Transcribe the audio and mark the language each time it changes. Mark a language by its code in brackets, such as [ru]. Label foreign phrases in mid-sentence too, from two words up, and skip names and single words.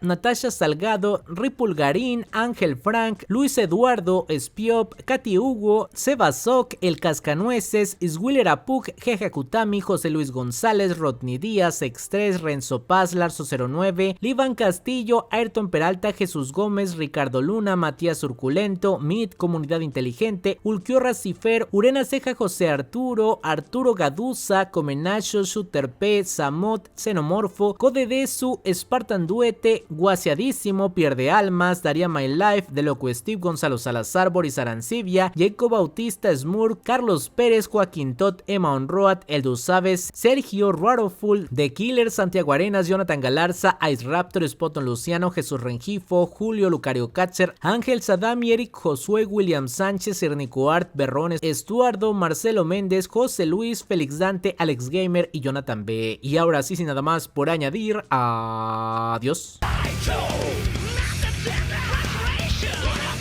[es] Natasha Salgado, Ripulgarín, Ángel Frank, Luis Eduardo, Spiop, Katy Hugo, Sebasok, El Cascanueces, Iswiller Apuk, Jeje Kutami, José Luis González, Rodney Díaz, X3, Renzo Paz, Larzo09, Livan Castillo, Ayrton Peralta, Jesús Gómez, Ricardo Luna, Matías Urculento, Mid, Comunidad Inteligente, Ulquiorra Cifer, Urena Ceja, José Arturo, Arturo Gaduza, Comenacho, Shooter P, Samot, Xenomorfo, Codedesu, Spartan Duete, Guasiadísimo, Pierde Almas, Daría My Life, De Loco Steve, Gonzalo Salazar, Boris Arancibia, Jacob Bautista, Smurk, Carlos Pérez, Joaquín Tot, Emma Onroat, Eldu Sabes, Sergio Raroful, The Killer, Santiago Arenas, Jonathan Galarza, Ice Raptor, Spoton Luciano, Jesús Rengifo, Julio Lucario Katzer, Ángel Sadami, Eric Josué, William Sánchez, Ernico Art, Berrones, Estuardo, Marcelo Méndez, José Luis, Félix Dante, Alex Gamer y Jonathan B. Y ahora sí, sin nada más por añadir, adiós.